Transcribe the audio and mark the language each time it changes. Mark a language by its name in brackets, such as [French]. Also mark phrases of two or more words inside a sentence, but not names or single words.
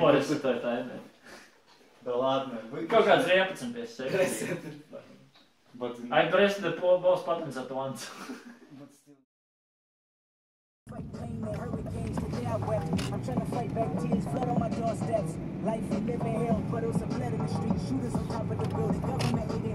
[Latvian] Nu, es to taimē. [Russian] Да ладно. [Latvian] Kaut kāds 11 pie sevis. [English] I pressed the both buttons at once. I'm trying to fight back tears, flood on my doorsteps. Life we live in hell, but it was a blood in the street. Shooters on top of the building, government